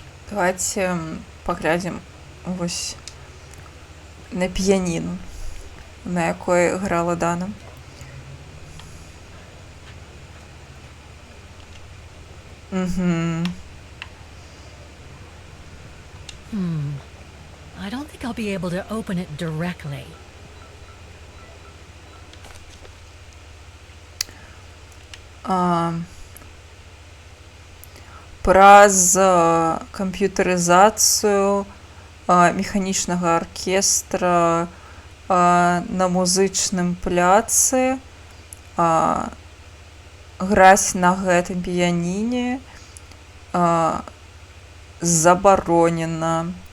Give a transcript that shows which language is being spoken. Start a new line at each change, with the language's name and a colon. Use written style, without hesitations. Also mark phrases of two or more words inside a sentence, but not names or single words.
Belarusian: Давайте паглядзім вось на піяніну, на якой грала Дана. Угу.
English: I don't think I'll be able to open it directly.
Belarusian: Праз камп'ютарызацыю механічнага аркестра на музычным пляцы граць на гэтым піяніне забаронена.